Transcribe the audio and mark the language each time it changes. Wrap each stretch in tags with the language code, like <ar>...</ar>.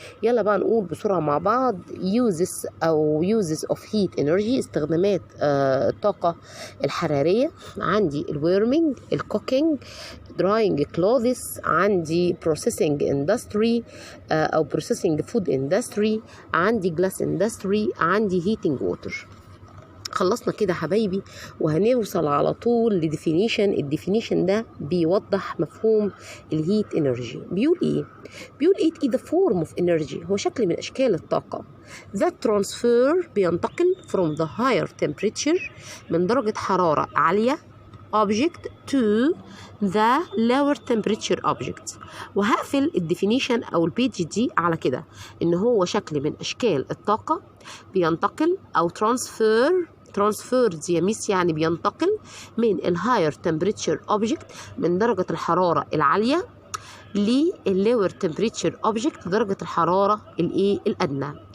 <ar>يلا بقى نقول بسرعة مع بعض</ar> <en>uses of heat energy</en> <ar>استخدامات الطاقة الحرارية. عندي الورمينج، الكوكينج،</ar> <en>drying clothes،</en> <ar>عندي</ar> <en>processing industry</en> <ar>أو</ar> <en>processing food industry،</en> <ar>عندي</ar> <en>glass industry،</en> <ar>عندي</ar> <en>heating water.</en> <ar>خلصنا كده حبايبي وهنوصل على طول لديفينيشن. الديفينيشن ده بيوضح مفهوم الهيت انرجي. بيقول ايه؟ بيقول</ar> <en>it is a form of energy،</en> <ar>هو شكل من اشكال الطاقة</ar> <en>that transfer</en> <ar>بينتقل</ar> <en>from the higher temperature</en> <ar>من درجة حرارة عالية</ar> <en>object to the lower temperature object.</en> <ar>وهقفل الديفينيشن او البيج دي على كده ان هو شكل من اشكال الطاقة بينتقل او</ar> <en>transfers</en> <ar>يميس يعني بينتقل من الهاير</ar> <en>temperature object</en> <ar>من درجة الحرارة العالية لل</ar> <en>lower temperature object</en> <ar>درجة الحرارة الأدنى.</ar>